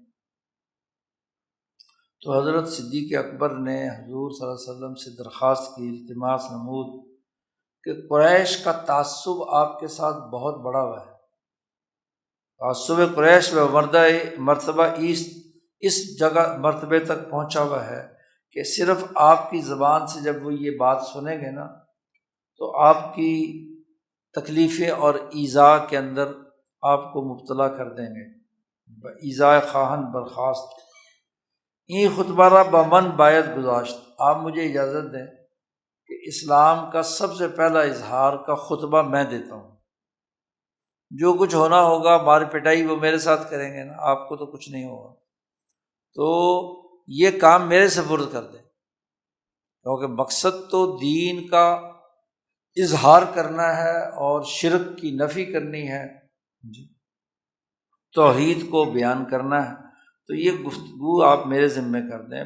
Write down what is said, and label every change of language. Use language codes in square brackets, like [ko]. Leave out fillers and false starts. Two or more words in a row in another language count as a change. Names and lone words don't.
[ur] تو حضرت صدیق اکبر نے حضور صلی اللہ علیہ وسلم سے درخواست کی، [fa] التماس نمود [ur] کہ قریش کا تعصب آپ کے ساتھ بہت بڑا ہوا ہے، تعصب قریش میں مرتبہ اس جگہ مرتبے تک پہنچا ہوا ہے کہ صرف آپ کی زبان سے جب وہ یہ بات سنیں گے نا تو آپ کی تکلیفیں اور ایذا کے اندر آپ کو مبتلا کر دیں گے، [fa] ایذا خواہن برخاست، این خطبہ را بمن باید گذاشت، [ur] آپ مجھے اجازت دیں کہ اسلام کا سب سے پہلا اظہار کا خطبہ میں دیتا ہوں، جو کچھ ہونا ہوگا مار پٹائی وہ میرے ساتھ کریں گے نا، آپ کو تو کچھ نہیں ہوگا، تو یہ کام میرے سپرد کر دیں، کیونکہ مقصد تو دین کا اظہار کرنا ہے اور شرک کی نفی کرنی ہے، توحید کو بیان کرنا ہے، تو یہ گفتگو آپ میرے ذمہ کر دیں۔